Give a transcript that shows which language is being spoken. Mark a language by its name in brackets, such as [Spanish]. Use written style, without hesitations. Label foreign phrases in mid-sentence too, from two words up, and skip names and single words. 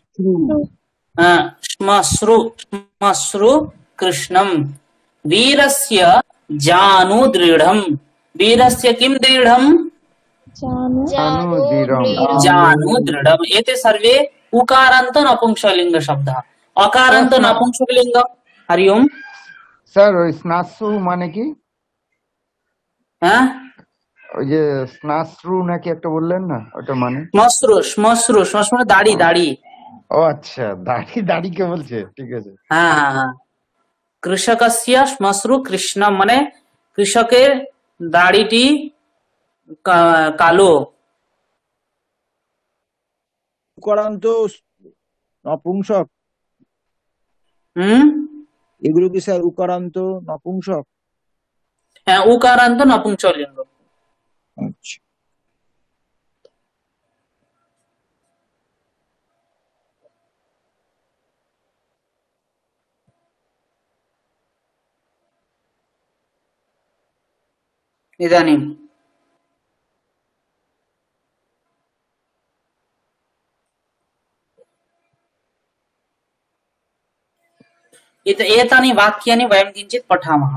[Sanskrit] श्मश्रु कृष्णम्। वीरस्य जानु दृढम्। वीरस्य किं दृढम्? जानु दृढम्। एते सर्वे उकारान्त नपुंसकलिङ्ग शब्दः। अकारान्त नपुंसकलिङ्ग। हरि ओम्। [Bangla] স্যার ওই স্নাসু মানে কি? হ্যাঁ, ওই যে স্নাসু নাকি একটা বললেন না, ওটা মানে? শ্মশ্রু, শ্মশ্রু, শ্মশ্রু মানে দাড়ি, দাড়ি। ও আচ্ছা, দাড়ি, দাড়িকে বলছে, ঠিক আছে। হ্যাঁ হ্যাঁ হ্যাঁ। [Sanskrit] कृषकस्य श्मश्रु कृष्णम् [Bangla] মানে কৃষকের দাড়িটি কালো। উকারান্ত নপুংসক, এগুলো কি স্যার উকারান্ত নপুংসক? হ্যাঁ, উকারান্ত নপুংসকলিঙ্গ। আচ্ছা। [Sanskrit] इदानीं एतानि वाक्यानि वयं किञ्चित् पठामः।